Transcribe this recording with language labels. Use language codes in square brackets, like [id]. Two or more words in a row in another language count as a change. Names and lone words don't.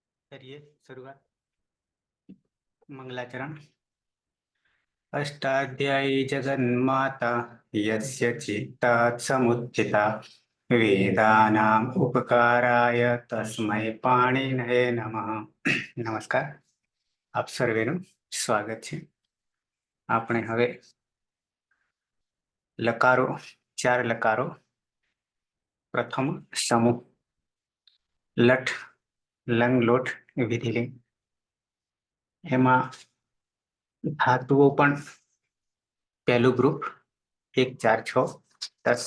[hi] करिए शुरुआत। मंगलाचरण। [sa] अष्टाध्यायी जगन्माता यस्य चित्तात् समुत्थिता वेदानाम् उपकाराय तस्मै पाणिनये नमः। [gu] नमस्कार, આપ સર્વેનું સ્વાગત છે. આપણે હવે લકારો, ચાર લકારો. પ્રથમ સમૂહ લઠ, લંગ, લોટ, વિધિલિંગ. એમાં ધાતુઓ પણ પહેલું ગ્રુપ 1, 4, 6, 10.